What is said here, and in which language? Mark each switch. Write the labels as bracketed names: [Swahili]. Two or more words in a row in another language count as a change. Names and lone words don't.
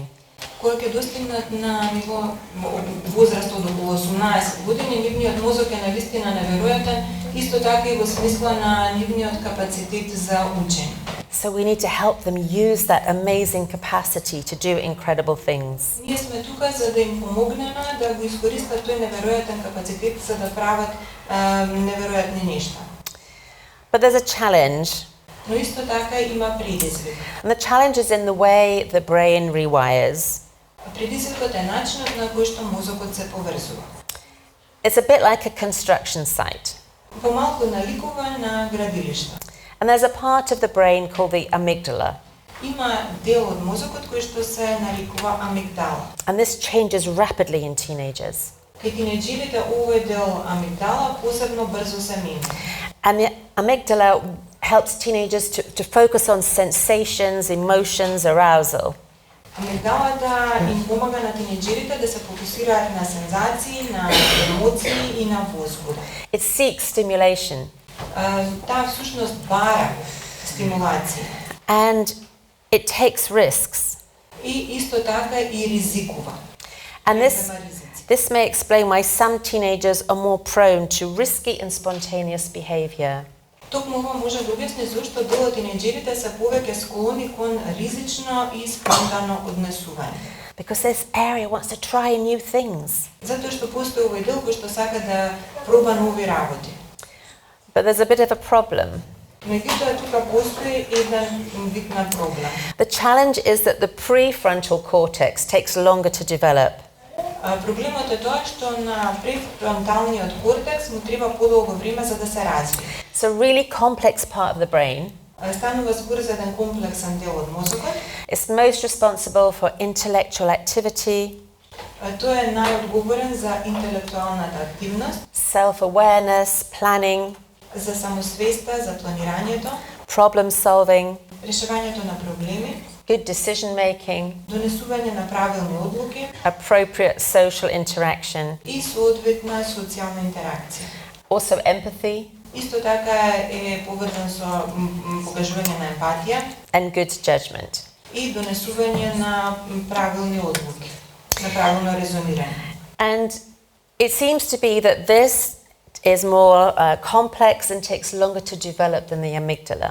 [Macedonian] Кога ќе достигнат на ниво возраст од околу 18 години, нивниот мозок е навистина неверојатен, исто така и во смисла на нивниот капацитет за учење. [English] So we need to help them use that amazing capacity to do incredible things. [Macedonian] Ние сме тука за да им помогнеме да го искористат тој неверојатен капацитет за да прават неверојатни нешта. [English] But there's a challenge, [Macedonian] Но исто така има предизвик. [English] and the challenge is in the way the brain rewires. [Macedonian] Предизвикот е начинот на кој што мозокот се поврзува. [English] It's a bit like a construction site. [Macedonian] Помалку наликува на градилиште. [English] And there's a part of the brain called the amygdala. [Macedonian] Има дел од мозокот кој што се нарекува амигдала. [English] And this changes rapidly in teenagers. [Macedonian] Кај тинеџерите овој дел амигдала посебно брзо се менува. [English] And the amygdala helps teenagers to focus on sensations, emotions, arousal. [Macedonian] Амигдалата им помага на тинеџерите да се фокусираат на сензации, на емоции и на возбуда. [English] It seeks stimulation. [Macedonian] Таа всушност бара стимулација. [English] And it takes risks. [Macedonian] И исто така и ризикува. [English] And this may explain why some teenagers are more prone to risky and spontaneous behavior. [Macedonian] Токму ова може да објасни зошто дел од тинеџерите се повеќе склони кон ризично и спонтано однесување. [English] Because this area wants to try new things. [Macedonian] Затоа што постои овој дел кој што сака да проба нови работи. [English] But there's a bit of a problem. [Macedonian] Меѓутоа тука постои еден вид на проблем. [English] The challenge is that the prefrontal cortex takes longer to develop. [Macedonian] Проблемот е тоа што на префронталниот кортекс му треба подолго време за да се развие. [English] It's a really complex part of the brain. [Macedonian] Станува збор за еден комплексен дел од мозокот. [English] It's most responsible for intellectual activity, [Macedonian] Тој е најодговорен за интелектуалната активност, [English] self-awareness, planning, [Macedonian] за самосвеста, за планирањето, [English] problem solving, [Macedonian] решавањето на проблеми, [English] good decision making, [Macedonian] донесување на правилни одлуки [English] appropriate social interaction, [Macedonian] и соодветна социјална интеракција. [English] also empathy [Macedonian] Исто така е поврзан со покажување на емпатија [English] and good judgment. [Macedonian] и донесување на правилни одлуки, на правилно резонирање. [English] And it seems to be that this is more complex and takes longer to develop than the amygdala.